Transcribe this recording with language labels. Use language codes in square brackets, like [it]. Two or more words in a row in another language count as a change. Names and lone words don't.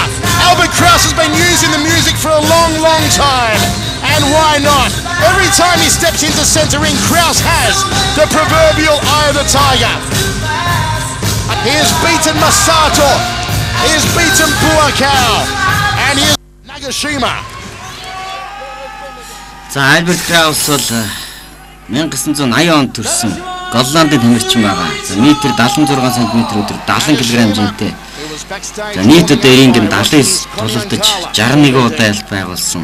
[en] Albert Kraus has been using the music for a long, long time. And why not? Every time he steps into centre ring, Kraus has the proverbial Eye of the Tiger. He has beaten Masato. He has beaten Buakau. And he is Nagashima. [mn] За Альберт Краус бол 1980 онд төрсэн Голландын тамирчин байгаа. За метр 76 см өдөр 70 кг хэмжээтэй. За нийт одоо рингэнд 79 тулалдаж 61 удаа ялт байгуулсан.